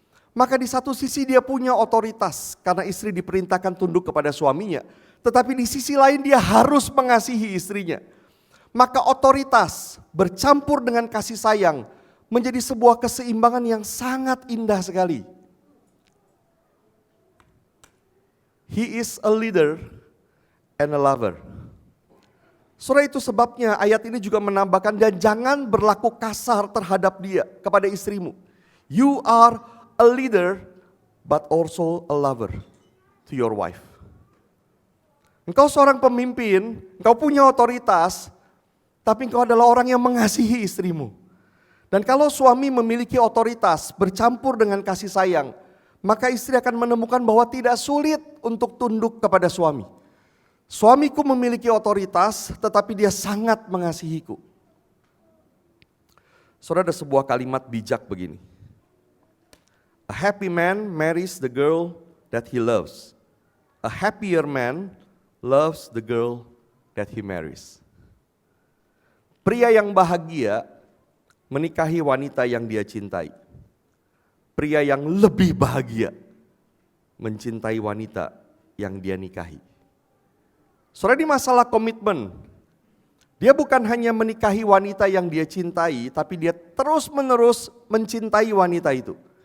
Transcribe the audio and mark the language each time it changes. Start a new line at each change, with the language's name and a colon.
Indonesian: Maka di satu sisi dia punya otoritas karena istri diperintahkan tunduk kepada suaminya, tetapi di sisi lain dia harus mengasihi istrinya. Maka otoritas bercampur dengan kasih sayang menjadi sebuah keseimbangan yang sangat indah sekali.
English: He is a leader and a lover.
Indonesian: Saudara, itu sebabnya ayat ini juga menambahkan, dan jangan berlaku kasar terhadap dia, kepada istrimu.
English: You are a leader but also a lover to your wife.
Indonesian: Engkau seorang pemimpin, engkau punya otoritas, tapi engkau adalah orang yang mengasihi istrimu. Dan kalau suami memiliki otoritas bercampur dengan kasih sayang, maka istri akan menemukan bahwa tidak sulit untuk tunduk kepada suami. Suamiku memiliki otoritas, tetapi dia sangat mengasihiku. Saudara, ada sebuah kalimat bijak begini.
English: A happy man marries the girl that he loves. A happier man loves the girl that he marries.
Indonesian: Pria yang bahagia menikahi wanita yang dia cintai. Pria yang lebih bahagia mencintai wanita yang dia nikahi. Saudara, di masalah komitmen, dia bukan hanya menikahi wanita yang dia cintai, tapi dia terus-menerus mencintai wanita itu.